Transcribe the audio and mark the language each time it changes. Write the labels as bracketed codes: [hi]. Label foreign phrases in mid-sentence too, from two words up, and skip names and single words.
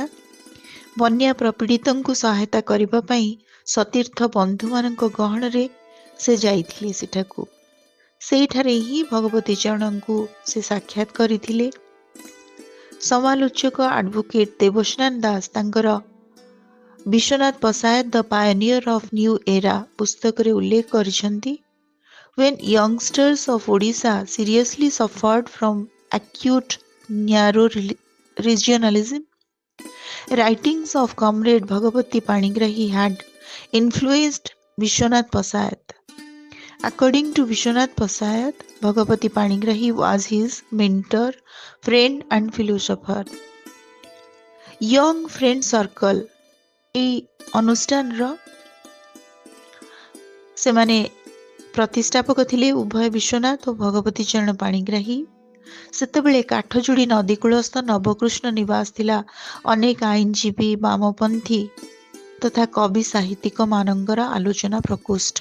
[or] ବନ୍ୟା ପ୍ରପୀଡ଼ିତଙ୍କୁ ସହାୟତା କରିବା ପାଇଁ ସତୀର୍ଥ ବନ୍ଧୁମାନଙ୍କ ଗହଣରେ ସେ ଯାଇଥିଲେ ସେଠାକୁ। ସେଇଠାରେ ହିଁ ଭଗବତୀ ଚରଣଙ୍କୁ ସେ ସାକ୍ଷାତ କରିଥିଲେ। ସମାଲୋଚକ ଆଡଭୋକେଟ ଦେବସ୍ନାନ ଦାସ ତାଙ୍କର ବିଶ୍ୱନାଥ ପଶାୟତ ଦ ପାୟନିୟର ଅଫ୍ ନ୍ୟୁ ଏରା ପୁସ୍ତକରେ ଉଲ୍ଲେଖ କରିଛନ୍ତି, [en] When youngsters of Odisha seriously suffered from acute narrow regionalism, writings of Comrade Bhagavati Panigrahi had influenced Vishwanath Pasayat. According to Vishwanath Pasayat, Bhagavati Panigrahi was his mentor, friend and philosopher. [or] Young Friend Circle এই ଅନୁଷ୍ଠାନର ସେମାନେ ପ୍ରତିଷ୍ଠାପକ ଥିଲେ ଉଭୟ ବିଶ୍ୱନାଥ ଓ ଭଗବତୀ ଚରଣ ପାଣିଗ୍ରାହୀ। ସେତେବେଳେ କାଠଯୋଡ଼ି ନଦୀକୂଳସ୍ଥ ନବକୃଷ୍ଣ ନିବାସ ଥିଲା ଅନେକ ଆଇନଜୀବୀ, ବାମପନ୍ଥୀ ତଥା କବି ସାହିତ୍ୟିକ ମାନଙ୍କର ଆଲୋଚନା ପ୍ରକୋଷ୍ଠ।